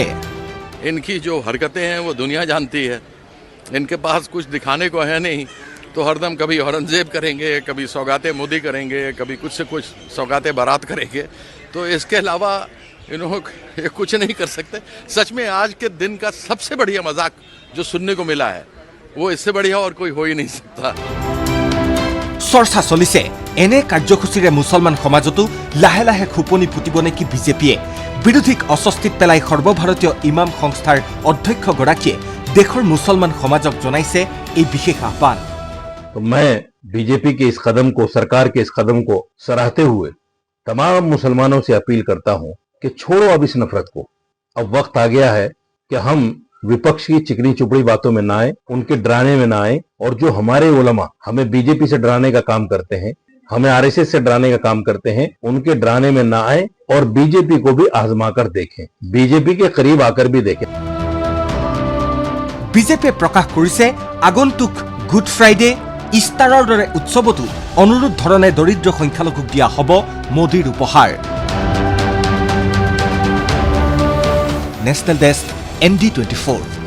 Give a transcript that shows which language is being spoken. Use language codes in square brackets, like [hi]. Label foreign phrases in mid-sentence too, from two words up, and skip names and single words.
[hi] इनकी जो हरकतें हैं वो दुनिया जानती है इनके पास कुछ दिखाने को है नहीं तो हरदम कभी औरंगजेब करेंगे कभी सौगाते मोदी करेंगे कभी कुछ से कुछ सौगाते बारात करेंगे तो इसके अलावा इन्होंने कुछ नहीं कर सकते सच में आज के दिन का सबसे बढ़िया मजाक जो सुनने को मिला है वो इससे बढ़िया और कोई हो ही नहीं सकता [as] চৰ্চা চলিছে এনে কাৰ্যসূচীৰে মুছলমান সমাজতো লাহে লাহে খুপনি ফুটিব নেকি বিজেপিয়ে বিৰোধীক অস্বস্তিত পেলাই সৰ্বভাৰতীয় ইমাম সংস্থাৰ অধ্যক্ষগৰাকীয়ে দেশৰ মুছলমান সমাজক জনাইছে এই বিশেষ আহ্বান [hi] तो मैं बीजेपी के इस कदम को सरकार के इस कदम को सराहते हुए तमाम मुसलमानों से अपील करता हूं कि छोड़ो अब इस नफरत को अब वक्त आ गया है कि हम विपक्ष की चिकनी चुपड़ी बातों में ना आए, उनके डराने में ना आए, और जो हमारे उलमा हमें बीजेपी से डराने का काम करते हैं, हमें आरएसएस से डराने का काम करते हैं, उनके डराने में ना आए और बीजेपी को भी आजमा कर देखें, बीजेपी के करीब आकर भी देखें। [as] বিজেপিয়ে প্ৰকাশ কৰিছে আগন্তুক গুড ফ্ৰাইডে ইষ্টাৰৰ দৰে উৎসৱতো অনুৰূপ ধৰণে দৰিদ্ৰ সংখ্যালঘুক দিয়া হ'ব মোদীৰ উপহাৰ। নেশ্যনেল ডেস্ক ND24।